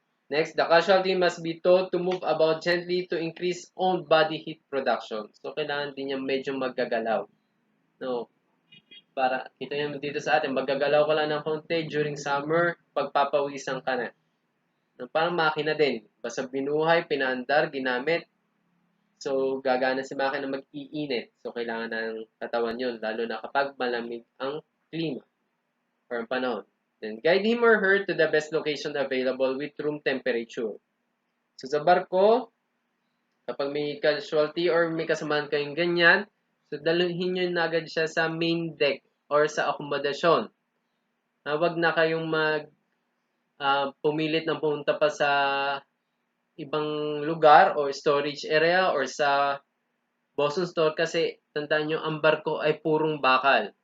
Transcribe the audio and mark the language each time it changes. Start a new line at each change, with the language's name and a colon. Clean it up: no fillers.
English: Next, the casualty must be told to move about gently to increase own body heat production.
Filipino: So, kailangan din niya medyo maggagalaw. No, para, kita nyo dito sa atin, maggagalaw ka lang ng konti during summer, pagpapawisan ka na. No, parang makina din. Basta binuhay, pinaandar, ginamit. So, gagana si makina mag-iinit. So, kailangan ng katawan yun, lalo na kapag malamig ang klima. Or panahon.
English: Then, guide him or her to the best location available with room temperature.
Filipino: So, sa barko, Kapag may casualty or may kasamahan kayong ganyan, so dalhin nyo na agad siya sa main deck or sa akomodasyon. Wag na kayong pumilit ng pumunta pa sa ibang lugar o storage area or sa Boston store kasi tandaan nyo, ang barko ay purong bakal.